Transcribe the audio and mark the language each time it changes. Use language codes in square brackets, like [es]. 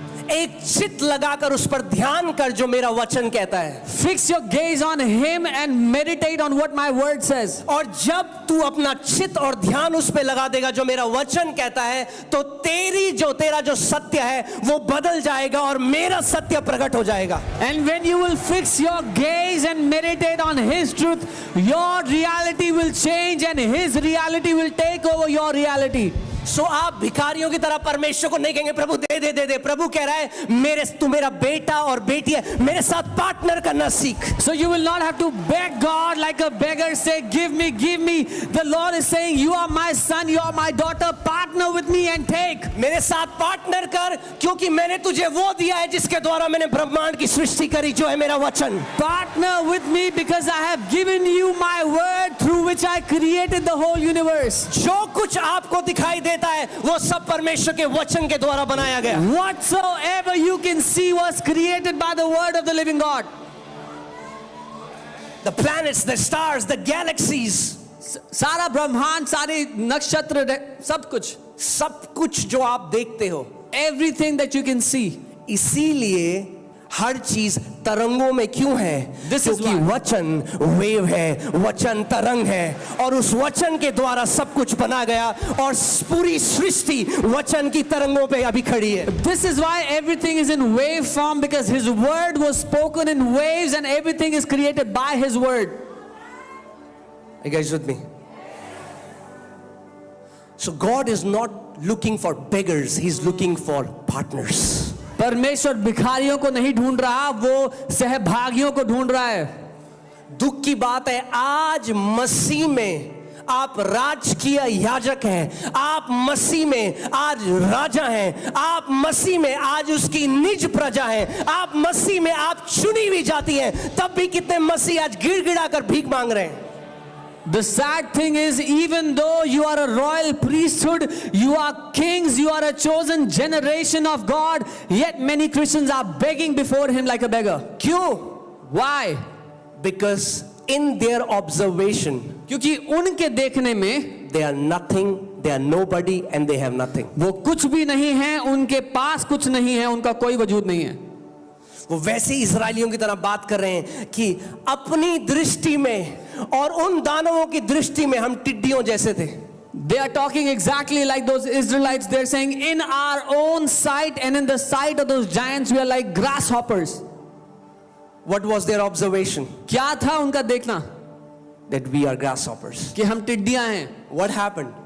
[hi] एक चित लगाकर उस पर ध्यान कर जो मेरा वचन कहता है। [en] Fix your gaze on him and meditate on what my word says. [hi] और जब तू अपना चित और ध्यान उस पे लगा देगा जो मेरा वचन कहता है, तो तेरा जो सत्य है वो बदल जाएगा और मेरा सत्य प्रकट हो जाएगा। [en] And when you will fix your gaze and meditate on His truth, your reality will change and His reality will take over your reality. [hi] सो आप भिखारियों की तरह परमेश्वर को नहीं कहेंगे प्रभु दे दे दे दे। प्रभु कह रहा है तू मेरा बेटा और बेटी है, मेरे साथ पार्टनर करना सीख। [en] So you will not have to beg God like a beggar, say give me, give me. The Lord is saying you are my son, you are my daughter, partner with me and take. [hi] मेरे साथ partner कर, क्योंकि मैंने तुझे वो दिया है जिसके द्वारा मैंने ब्रह्मांड की सृष्टि करी, जो है मेरा वचन। [en] Partner with me because I have given you my word through which I created the whole universe. [hi] जो कुछ आपको दिखाई देता है वो सब परमेश्वर के वचन के द्वारा बनाया गया। [en] Whatsoever you can see was created by the word of the living God. The planets, the stars, the galaxies, [hi] सारा ब्रह्मांड, सारे नक्षत्र, सब कुछ जो आप देखते हो, [en] everything that you can see. [hi] इसीलिए हर चीज तरंगों में क्यों है? क्योंकि वचन वेव है, वचन तरंग है, और उस वचन के द्वारा सब कुछ बना गया और पूरी सृष्टि वचन की तरंगों पे अभी खड़ी है। [en] This is why everything is in wave form, because His word was spoken in waves and everything is created by His word. Are you guys with me? So God is not looking for beggars, He's looking for partners. [hi] परमेश्वर भिखारियों को नहीं ढूंढ रहा, वो सहभागियों को ढूंढ रहा है। दुख की बात है, आज मसीह में आप राजकीय याजक हैं, आप मसीह में आज राजा हैं, आप मसीह में आज उसकी निज प्रजा हैं, आप मसीह में आप चुनी हुई जाती हैं, तब भी कितने मसीह आज गिड़गिड़ा कर भीख मांग रहे हैं। [en] The sad thing is, even though you are a royal priesthood, you are kings, you are a chosen generation of God, yet many Christians are begging before Him like a beggar. [hi] क्यों? [en] Why? Because in their observation, [hi] क्योंकि उनके देखने में [en] they are nothing, they are nobody and they have nothing. [hi] वो कुछ भी नहीं है, उनके पास कुछ नहीं है, उनका कोई वजूद नहीं है। वो वैसे इजरायलियों की तरह बात कर रहे हैं कि अपनी दृष्टि में और उन दानवों की दृष्टि में हम टिड्डियों जैसे थे। [en] They are talking exactly like those Israelites. They are saying, in our own sight and in the sight of those giants, we are like grasshoppers. What was their observation? [hi] क्या था उनका देखना? [en] That we are grasshoppers. [hi] कि हम टिड्डियां हैं। [en] What happened?